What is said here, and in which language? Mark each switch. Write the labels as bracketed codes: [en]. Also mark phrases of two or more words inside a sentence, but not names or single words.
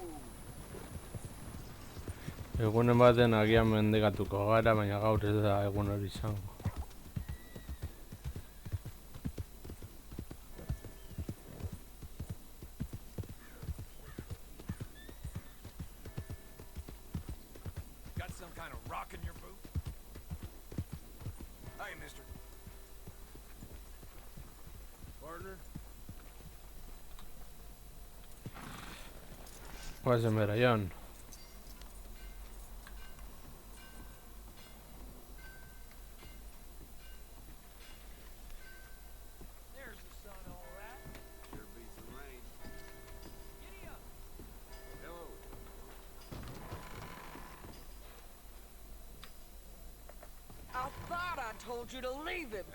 [eu] Egunen baten agian mendekatuko gara, baina gaur ez da egun hori izango. [en] Got some kind of rock in your boot? Hey, mister. Partner? [eu] Guazen bera, Jon. [en] There's the sun, all right. Sure beats the rain. Giddy up. Hello. I thought I told you to leave it,